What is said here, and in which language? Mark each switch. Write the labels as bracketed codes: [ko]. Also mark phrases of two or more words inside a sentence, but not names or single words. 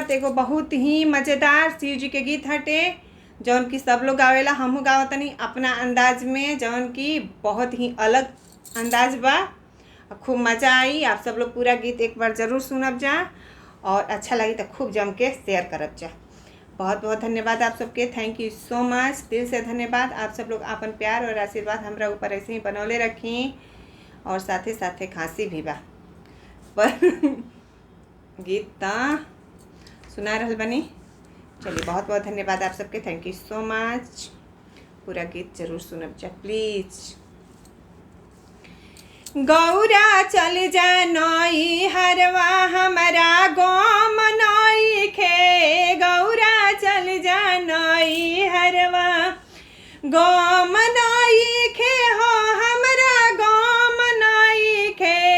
[bho] देखो बहुत ही मज़ेदार शिव जी के गीत हटे जौन की सब लोग गावेला, हमहू गावतनी अपना अंदाज में, जौन की बहुत ही अलग अंदाज बा। खूब मज़ा आई। आप सब लोग पूरा गीत एक बार ज़रूर सुनब जा और अच्छा लगी तो खूब जम के शेयर करब जा। बहुत बहुत धन्यवाद आप सबके। [en] thank you so much, [bho] दिल से धन्यवाद। आप सब लोग अपन प्यार और आशीर्वाद हमरा ऊपर ऐसे ही बनौले रखी और साथे साथे खांसी भी बा पर गीत ता सुना रहल बनी। चलिए बहुत बहुत धन्यवाद आप सबके। [en] thank you so much. [bho] पूरा गीत जरूर सुनब जा प्लीज। गौरा चल जा नई हरवा हमारा गोम नई खे। गौरा चल जा नई हरवा गोम नई खे हो हमरा गोम नई खे।